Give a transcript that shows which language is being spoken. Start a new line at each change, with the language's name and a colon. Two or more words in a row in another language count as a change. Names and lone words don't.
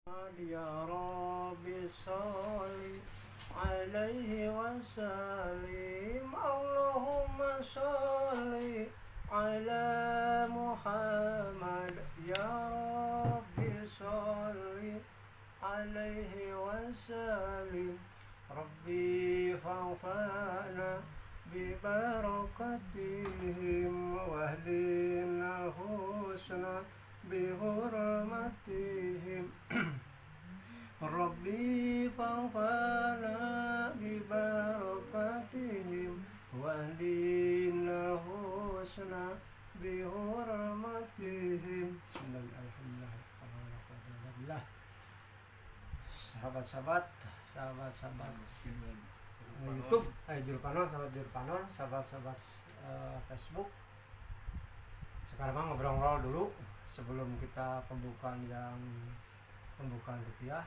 Arabic: يا رب صل عليه وسلم. اللهم صل على محمد. يا رب صل عليه وسلم. رب فانفعنا ببركتهم واهدنا الحسنى بحرمتهم. رب فانفعنا ببركتهم واهدنا الحسنى بحرمتهم. بسم الله الرحمن الرحيم.
Indonesian: Sahabat-sahabat YouTube, Jurpanon, sahabat Facebook. Sekarang ngobrol dulu sebelum kita pembukaan rukiah.